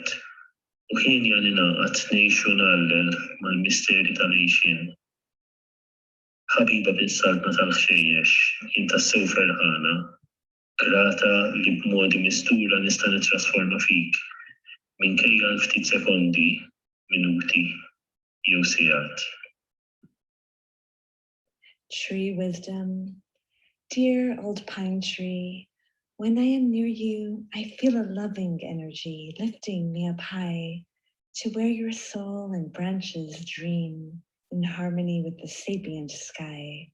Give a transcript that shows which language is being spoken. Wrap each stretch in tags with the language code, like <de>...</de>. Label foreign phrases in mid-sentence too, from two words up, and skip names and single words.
<mt>U ħin jan ingħaqad ngħixu nagħllel mal-misteri tal-għejxien. Ħabiba bis-saltna tal-ħxejjex, jien tassew ferħana, grata li b'modi mistura nista' nittrasforma fik minkejja l-ftit sekondi, minuti jew sigħat.</mt> <en>Tree wisdom, dear old pine tree, when I am near you, I feel a loving energy lifting me up high to where your soul and branches dream in harmony with the sapient sky.</en>